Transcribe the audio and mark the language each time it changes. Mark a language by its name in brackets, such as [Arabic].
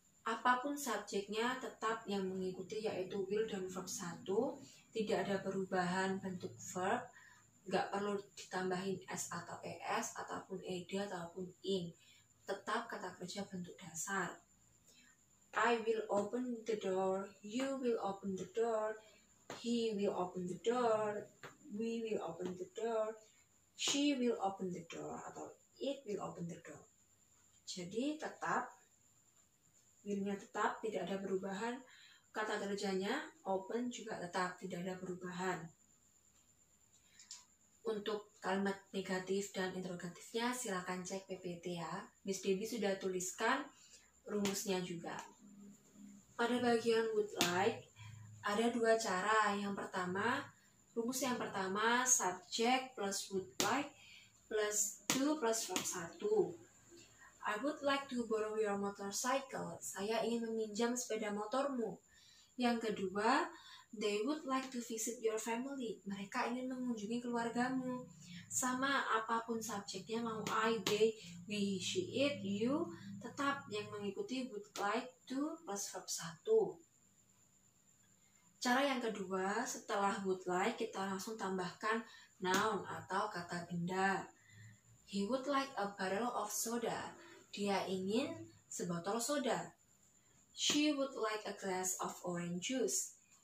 [Indonesian] Apapun subjeknya tetap yang mengikuti yaitu will dan verb 1. Tidak ada perubahan bentuk verb, nggak perlu ditambahin s atau es ataupun ed ataupun ing. Tetap kata kerja bentuk dasar. [English] I will open the door, you will open the door, he will open the door, we will open the door, she will open the door, atau it will open the door. [Indonesian] Jadi tetap, will-nya tetap, tidak ada perubahan. Kata kerjanya open juga tetap, tidak ada perubahan. Untuk kalimat negatif dan interrogatifnya silakan cek PPT ya. Miss Debbie sudah tuliskan rumusnya juga. Pada bagian would like ada dua cara. Yang pertama, rumus yang pertama subject plus would like plus to plus verb 1. [English] I would like to borrow your motorcycle. [Indonesian] Saya ingin meminjam sepeda motormu. Yang kedua, [English] they would like to visit your family. [Indonesian] Mereka ingin mengunjungi keluargamu. Sama apapun subjeknya, mau I, they, we, she, it, you, tetap yang mengikuti would like to plus verb 1. Cara yang kedua, setelah would like kita langsung tambahkan noun atau kata benda. [English] He would like a bottle of soda. [Indonesian] Dia ingin sebotol soda. [English] She would like a glass of orange juice.